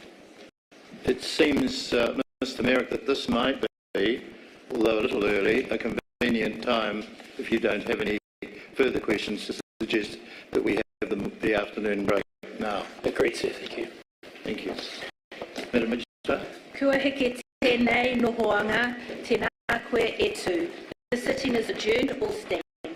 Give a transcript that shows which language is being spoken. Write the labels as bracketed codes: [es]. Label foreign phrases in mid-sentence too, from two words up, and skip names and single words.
[en] It seems, Mr. Merrick, that this might be, although a little early, a convenient time, if you don't have any further questions, to suggest that we have the afternoon break now. Agreed, sir. Thank you. Thank you. Madam Minister. [mi] Kua heke tēnei nohoanga, tēnā koe e tū. [en] The sitting is adjourned. All stand.